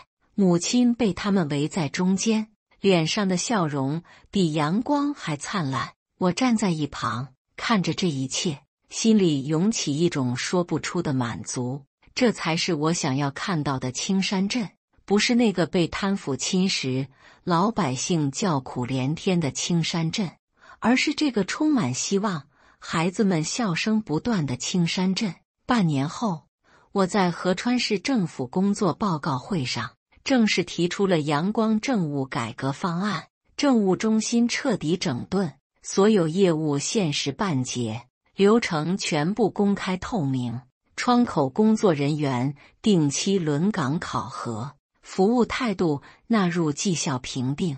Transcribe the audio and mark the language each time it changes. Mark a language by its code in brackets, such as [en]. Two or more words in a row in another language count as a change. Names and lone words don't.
[zh] 母親被他們圍在中間，臉上的笑容比陽光還燦爛。我站在一旁，看着這一切，心裡湧起一種說不出的滿足。這才是我想要看到的青山鎮，不是那個被貪腐侵蝕、老百姓叫苦連天的青山鎮，而是這個充滿希望、孩子們笑聲不斷的青山鎮。半年後，我在合川市政府工作報告會上正式提出了陽光政務改革方案，政務中心徹底整頓，所有業務限時辦結，流程全部公開透明，窗口工作人員定期輪崗考核，服務態度納入績效評定。